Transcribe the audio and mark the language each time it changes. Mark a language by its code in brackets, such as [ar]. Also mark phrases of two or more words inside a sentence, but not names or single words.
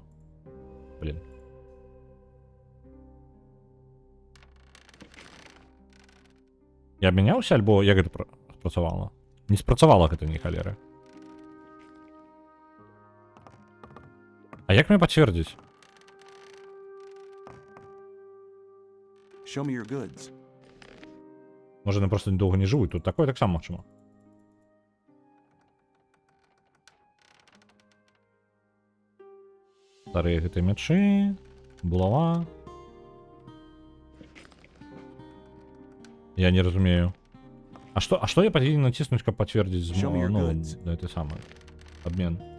[be] Блин. Я абмяняўся, альбо як гэта спрацавала? Не спрацавала гэта ні халеры. А як мне пацвердзіць? [en] Show me your goods. [uk] Може, вони просто довго не живуть, тут такое [be] так само магчыма. Старыя гэтыя мячы, булава. Я не разумею. А што я павінен націснуць, каб пацвердзіць гэты самы абмен?